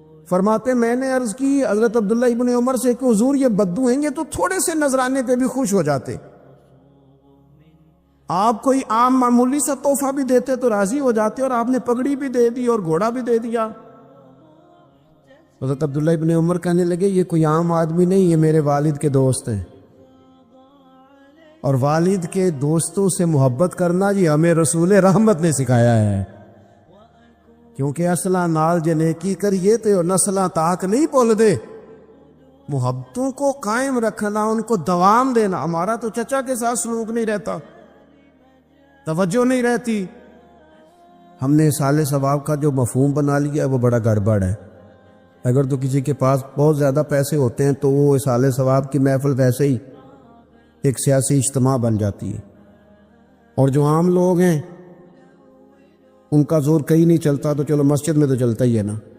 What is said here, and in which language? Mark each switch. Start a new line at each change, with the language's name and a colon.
Urdu: فرماتے میں نے عرض کی حضرت عبداللہ ابن عمر سے کہ حضور یہ بدو ہیں، یہ تو تھوڑے سے نذرانے پہ بھی خوش ہو جاتے، آپ کوئی عام معمولی سا تحفہ بھی دیتے تو راضی ہو جاتے، اور آپ نے پگڑی بھی دے دی اور گھوڑا بھی دے دیا. حضرت عبداللہ ابن عمر کہنے لگے یہ کوئی عام آدمی نہیں، یہ میرے والد کے دوست ہیں، اور والد کے دوستوں سے محبت کرنا یہ ہمیں رسول رحمت نے سکھایا ہے.
Punjabi: کیونکہ اصلاں نال جنیکی کریے تو نسلاں تاک نہیں بول دے.
Urdu: محبتوں کو قائم رکھنا، ان کو دوام دینا. ہمارا تو چچا کے ساتھ سلوک نہیں رہتا، توجہ نہیں رہتی. ہم نے اصال ثواب کا جو مفہوم بنا لیا ہے وہ بڑا گڑبڑ ہے. اگر تو کسی کے پاس بہت زیادہ پیسے ہوتے ہیں تو وہ اصال ثواب کی محفل ویسے ہی ایک سیاسی اجتماع بن جاتی ہے، اور جو عام لوگ ہیں ان کا زور کہیں نہیں چلتا تو چلو مسجد میں تو چلتا ہی ہے نا.